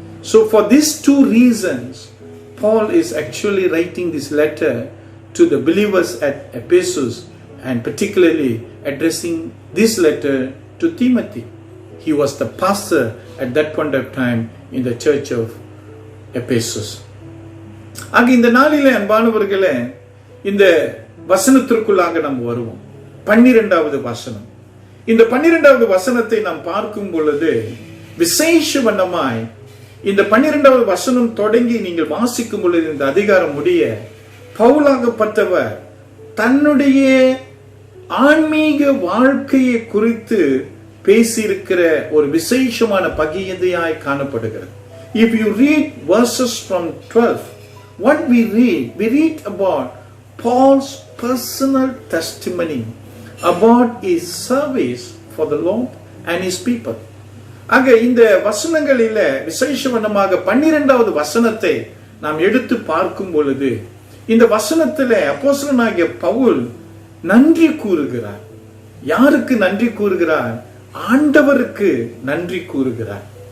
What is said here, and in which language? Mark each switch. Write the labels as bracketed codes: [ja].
[en] So for these two reasons, Paul is actually writing this letter to the believers at Ephesus and particularly addressing this letter to Timothy. He was the pastor at that point of time in the church of Ephesus. [ta] ஆக இந்த நாளிலே அன்பானவர்களே, இந்த வசனத்திற்குள்ளாக நாம் வருவோம். 12வது வசனம். இந்த 12வது வசனத்தை நாம் பார்க்கும் பொழுது விசேஷ வண்ணமாய் இந்த 12வது வசனம் தொடங்கி நீங்கள் வாசிக்கும் பொழுது இந்த அதிகாரம் முடிய பவுலாகப்பட்டவர் தன்னுடைய ஆன்மீக வாழ்க்கையை குறித்து பேசியிருக்கிற ஒரு விசேஷமான பகிர்ந்தாய் காணப்படுகிறது. [en] If you read verses from 12, what we read about Paul's personal testimony about his service for the Lord and his people. [ta] ஆக இந்த வசனங்களில விசேஷமாக 12வது வசனத்தை நாம் எடுத்து பார்க்கும் பொழுது இந்த வசனத்திலே அப்போஸ்தலனாகிய பவுல் நன்றி கூறுகிறார். யாருக்கு நன்றி கூறுகிறார்? ஆண்டவருக்கு நன்றி கூறுகிறார்.